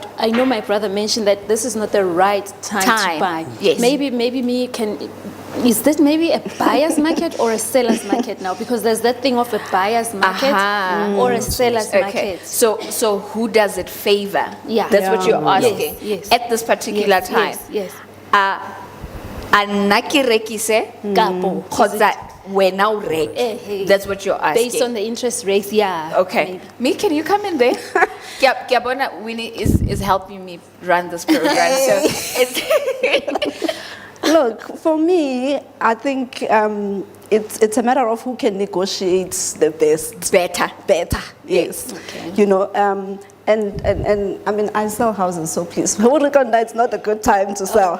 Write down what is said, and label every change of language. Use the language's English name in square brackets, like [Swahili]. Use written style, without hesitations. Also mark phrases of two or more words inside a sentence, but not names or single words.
[English] I know my brother mentioned that this is not the right time to buy. Yes. Maybe is this maybe a buyer's market or a seller's market now? Because there's that thing of a buyer's market or a seller's Okay. market. So who does it favor? Yeah. That's what you're Yes, asking. yes. At this particular Yes, time. yes, [Tswana] A nna ke rekise Kapo. kgotsa wena o reke. [English] That's what you're asking. Based on the interest rates, yeah. Okay. Me, can you come in there? [Tswana] Ke a bona [English] Winnie is helping me run this program. So it's Look, for me, I think it's a matter of who can negotiate the best. better. Better, yes. You know, And I mean, I sell houses, so please, Hurikanda, it's not a good time to sell.